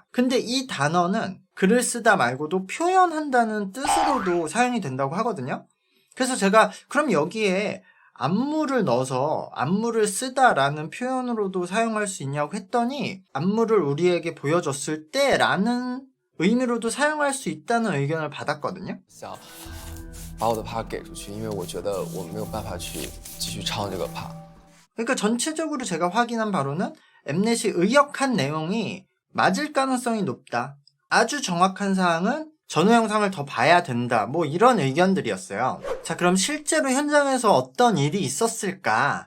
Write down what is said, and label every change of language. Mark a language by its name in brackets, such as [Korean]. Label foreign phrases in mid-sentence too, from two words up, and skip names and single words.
[Korean] 근데 이 단어는 글을 쓰다 말고도 표현한다는 뜻으로도 사용이 된다고 하거든요. 그래서 제가 그럼 여기에 안무를 넣어서 안무를 쓰다라는 표현으로도 사용할 수 있냐고 했더니 안무를 우리에게 보여줬을 때라는 의미로도 사용할 수 있다는 의견을 받았거든요. [Chinese] 把我的 part 给出去，因为我觉得我没有办法去继续唱这个 part。 [Korean] 그러니까 전체적으로 제가 확인한 바로는 엠넷이 의역한 내용이 맞을 가능성이 높다. 아주 정확한 사항은 전후 영상을 더 봐야 된다. 뭐 이런 의견들이었어요. 자, 그럼 실제로 현장에서 어떤 일이 있었을까?